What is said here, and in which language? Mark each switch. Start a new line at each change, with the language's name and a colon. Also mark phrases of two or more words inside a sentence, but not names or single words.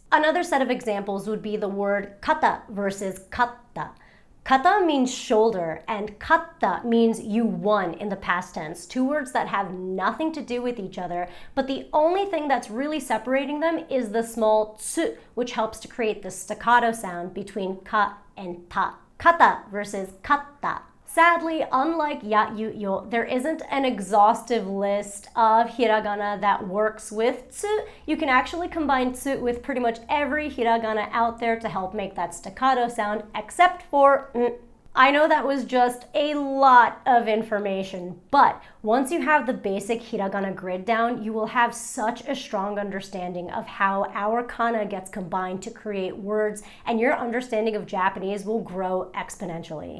English: Another set of examples would be the word kata versus katta. Kata means shoulder, and katta means you won in the past tense, two words that have nothing to do with each other, but the only thing that's really separating them is the small tsu, which helps to create the staccato sound between ka and ta. Kata versus katta. Sadly, unlike ya, yu, yo, there isn't an exhaustive list of hiragana that works with tsu. You can actually combine tsu with pretty much every hiragana out there to help make that staccato sound, except for I know that was just a lot of information, but once you have the basic hiragana grid down, you will have such a strong understanding of how our kana gets combined to create words, and your understanding of Japanese will grow exponentially.